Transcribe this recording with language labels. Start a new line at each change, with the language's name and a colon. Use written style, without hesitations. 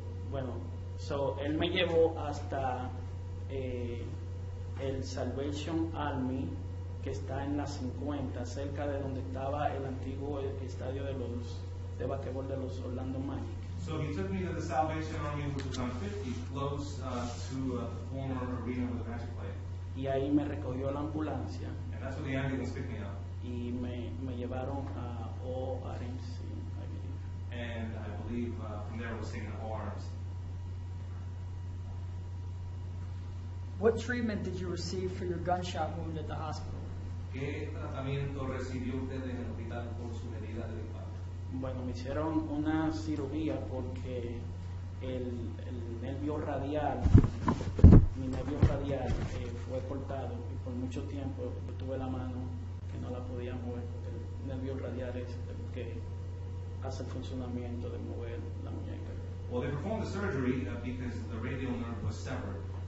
Spanish: Bueno, él me llevó hasta el Salvation Army, que está en la 50, cerca de donde estaba el antiguo estadio de basquetbol de los Orlando Magic.
English: So he took me to the Salvation Army, which was on 50, close to the former arena where the Magic played.
Spanish: Y ahí me recogió la ambulancia
English: And that's where the ambulance picked me up.
Spanish: y me llevaron a ORMC,
English: I believe. And I believe from there was taken to arms. What treatment did you receive for your gunshot wound at the hospital?
Spanish: ¿Qué tratamiento recibió usted en el hospital por su herida de disparo? Bueno, me hicieron una cirugía porque el nervio radial, mi nervio radial fue cortado y por mucho tiempo yo tuve la mano que no la podía mover porque el nervio radial es el que hace el funcionamiento de mover la muñeca.
English: Well, they performed the surgery because the radial nerve was severed.